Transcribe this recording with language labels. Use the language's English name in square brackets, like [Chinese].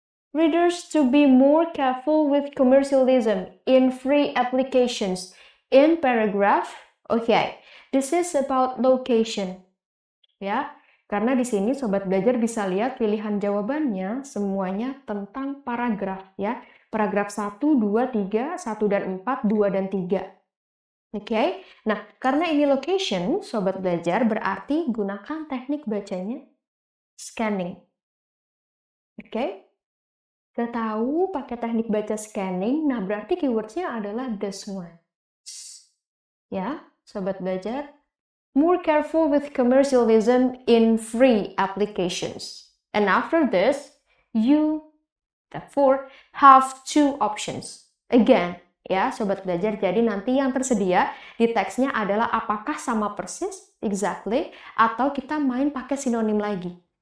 [English] Readers to be more careful with commercialism in free applications. In paragraph, okay, this is about location. [Indonesian] Ya, karena di sini Sobat Belajar bisa lihat pilihan jawabannya semuanya tentang paragraf ya. Paragraf 1, 2, 3, 1 dan 4, 2 dan 3. Oke, nah karena ini location, Sobat Belajar berarti gunakan teknik bacanya scanning. Oke, kita tahu pakai teknik baca scanning, nah berarti keywordsnya adalah [English] this one. Ya, Sobat Belajar, more careful with commercialism in free applications. And after this, you therefore have 2 options. [Indonesian] Again, ya Sobat Belajar, jadi nanti yang tersedia di teksnya adalah apakah sama persis, [English] exactly, [Indonesian] atau kita main pakai sinonim lagi.